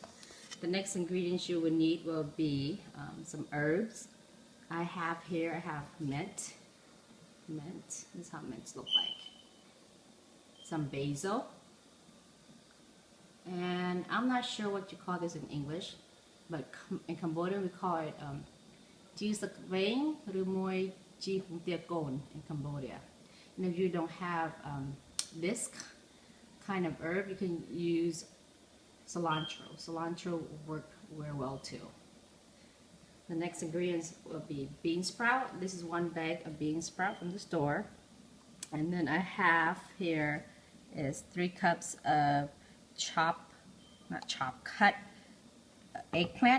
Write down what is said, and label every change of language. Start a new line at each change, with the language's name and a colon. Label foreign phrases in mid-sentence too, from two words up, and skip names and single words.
English: The next ingredients you will need will be some herbs. I have mint. This is how mints look like. Some basil. And I'm not sure what you call this in English, but in Cambodian we call it
Khmer: ជី សាក វែង ឬ មួយ ជី ហុង ទា កុង
English: in Cambodia. And if you don't have this kind of herb, you can use cilantro. Cilantro will work very well too. The next ingredients will be bean sprout. This is 1 bag of bean sprout from the store. And then I have here is 3 cups of cut eggplant.